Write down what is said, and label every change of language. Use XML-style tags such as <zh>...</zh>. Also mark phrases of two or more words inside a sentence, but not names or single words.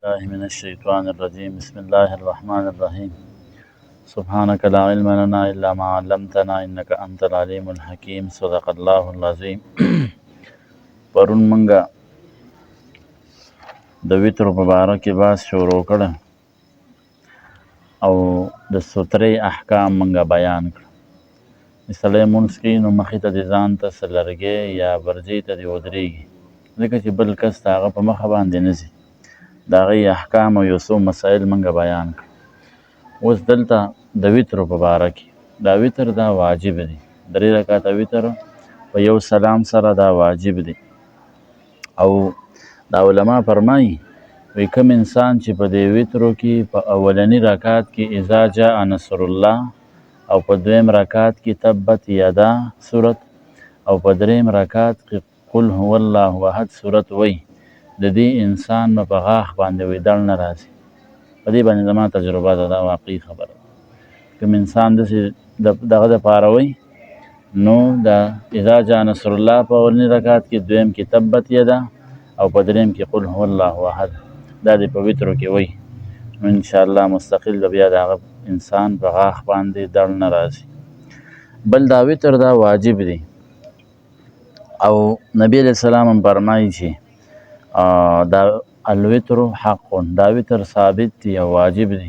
<ar>الله من الشيطان الرجيم بسم الله الرحمن الرحيم سبحانك لا علم لنا إلا ما علمتنا إنك أنت العليم الحكيم صدق الله العظيم</ar> <ps>پرون منگا د وتر په باره کې بحث شروع کړه او د سترې احکام منگا بیان کړه. مثلا مونځ کې نو مخې ته د ځان ته څه لرګی یا برجې ته دې ودرېږي ځکه چې بل کس د هغه په مخه باندې نه ځي. د هغې احکام او یو څو مسایل منګه بیان کړه. اوس دلته د وترو په باره کې دا وتر دا واجب دی، 3 رکعته وتر په یو سلام سره دا واجب دی. او دا علما فرمایي وایي کوم انسان چې په دې وترو کې په اولني رکعت کې</ps> <ar>اذا جاء نصر الله</ar> <ps>او په دویم رکعت کې</ps> <ar>تبت یدا</ar> <ps>صورت او په دریم رکعت کې</ps> <ar>قل هو الله احد</ar> <ps>صورت وایي د دې انسان په غاښ باندې ویدل نه راځي. په دې باندې زما تجربه ده، دا واقعي خبره. کوم انسان داسې دغه دپاره وایي نو دا</ps> <ar>اذا جاء نصر الله</ar> <ps>په اولني رکعت کې، دویم کې</ps> <ar>تبت یدا</ar> <ps>او په دریم کې</ps> <ar>قل هو الله احد،</ar> <ps>دا دې په وترو کې وایي نو انشاءالله مستقل به بیا د هغه انسان په غاښ باندې دړ نه راځي. بل دا وتر دا واجب دی او نبی علیه السلام هم فرمایي چې دا</ps> <ar>الوتر حق،</ar> <ps>دا وتر ثابت دی او واجب دی.</ps>